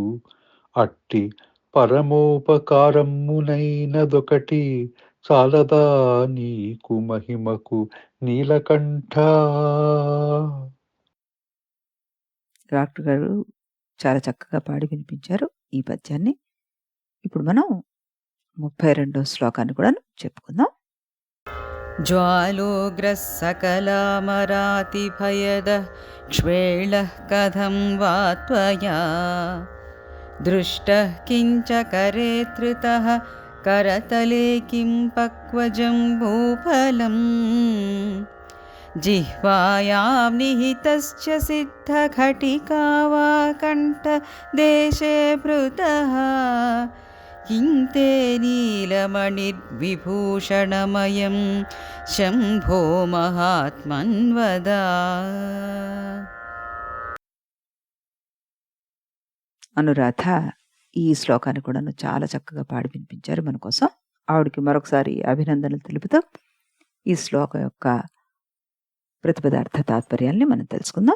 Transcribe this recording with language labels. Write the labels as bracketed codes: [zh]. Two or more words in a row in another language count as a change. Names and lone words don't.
[te] అట్టి పరమోపకారమునైనదొకటి చాలదా నీకు మహిమకు నీలకంఠ. డాక్టర్ గారు చాలా చక్కగా పాడి వినిపించారు ఈ పద్యాన్ని. ఇప్పుడు మనం 32వ శ్లోకాన్ని కూడా చెప్పుకుందాం. [sa] ज्वालोग्रः सकलामरातिभयदः क्ष्वेळः कथं वा त्वया दृष्टः किञ्च करे धृतः करतले किं पक्वजं भूफलम् जिह्वायां निहितश्च सिद्धघटिका वा कण्ठदेशे भृतः किन्ते नीलमणिर्विभूषणमयं शम्भो महात्मन्वदा. [te] అనురాధ ఈ శ్లోకాన్ని కూడా చాలా చక్కగా పాడి వినిపించారు మన కోసం. ఆవిడకి మరొకసారి అభినందనలు తెలుపుతూ ఈ శ్లోకం యొక్క ప్రతిపదార్థ తాత్పర్యాల్ని మనం తెలుసుకుందాం.